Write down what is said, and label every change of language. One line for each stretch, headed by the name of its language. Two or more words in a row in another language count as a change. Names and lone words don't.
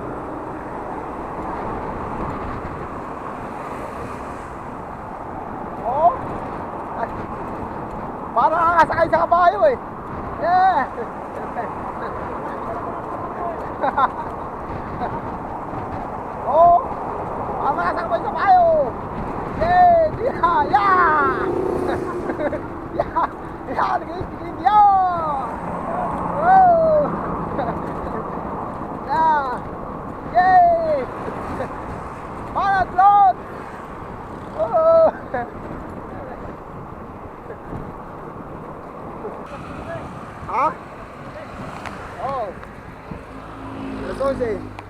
Filipino: Oh. Parang nakakasakay sa kabayo eh. Yeah. Oh. Parang nakakasakay sa kabayo. Yeah. Yeah. Yeah. Yeah. Yeah. Nagiging yeah. Oh. Yeah. Yay. Para float. Oh. Ha? Oh. Entonces.